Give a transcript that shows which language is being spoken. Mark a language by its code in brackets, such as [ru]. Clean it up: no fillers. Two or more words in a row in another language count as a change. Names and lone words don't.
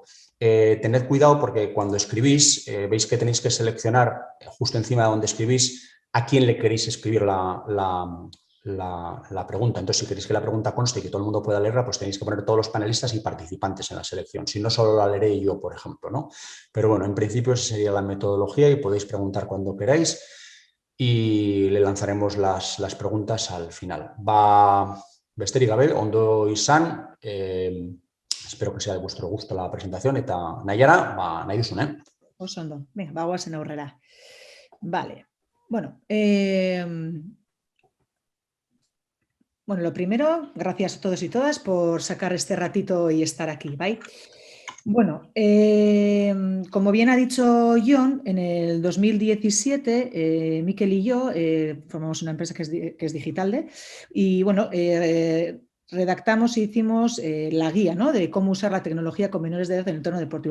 [es] Tened cuidado porque cuando escribís, veis que tenéis que seleccionar justo encima de donde escribís a quién le queréis escribir la pregunta. Entonces, si queréis que la pregunta conste y que todo el mundo pueda leerla, pues tenéis que poner todos los panelistas y participantes en la selección. Si no, solo la leeré yo, por ejemplo, ¿no? Pero bueno, en principio esa sería la metodología y podéis preguntar cuando queráis y le lanzaremos las preguntas al final. [eu] Besterik gabe, ondo izan, [es] espero que sea de vuestro gusto la presentación, [eu] eta Naiara, nahi duzun, Oso ondo, [es] venga, [eu] guazen aurrera. [es] Vale, bueno, bueno, lo primero, gracias a todos y todas por sacar este ratito y estar aquí, ¿vale? Bueno, como bien ha dicho Jon, en el 2017 Miquel y yo formamos una empresa que es Digitalde y bueno, redactamos e hicimos la guía, ¿no?, de cómo usar la tecnología con menores de edad en el entorno deportivo.